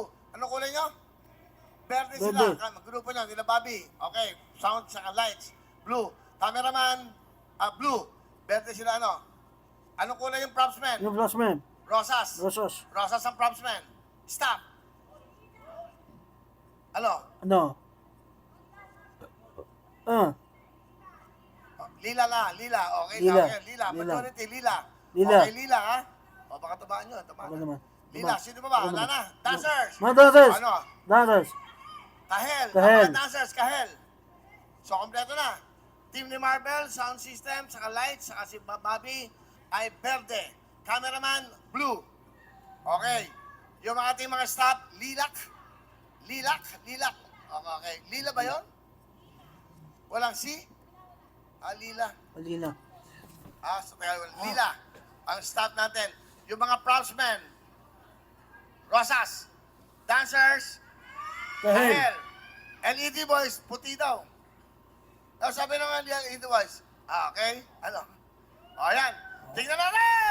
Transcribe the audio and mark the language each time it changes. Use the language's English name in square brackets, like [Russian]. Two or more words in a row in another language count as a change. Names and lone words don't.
[Filipino] Ano kulay nyo? Verde sila. Verde. Grupo nyo, nila Bobby. Okay, sound saka lights. Blue. Cameraman, blue. Verde sila Anong kulay yung propsman? Yung Craftsman. Rosas. Rosas. Rosas ang propsman. Stop. Ano? Lila. Okay, Lila. Okay, lila. Lila. Majority, lila. Lila. Okay, lila, ha? O, baka tabaan nyo. Ako naman. Lila, sino ba? Wala na. Dancers. Mga dancers. Ano? Dancers. Kahel. Kahel. Ang mga dancers, kahel. So, kompleto na. Team ni Marvel, sound system, saka lights, saka si Bobby ay verde. Cameraman, blue. Okay. Yung mga ating mga staff, lilac. Okay. Lila ba yon? Walang C? Lila. Alina. Lila. Ang staff natin. Yung mga propsmen. Rosas. Dancers. Kahel. LED boys, puti daw. Sabi naman yung LED boys, Okay? Ano? O, yan. Tingnan natin!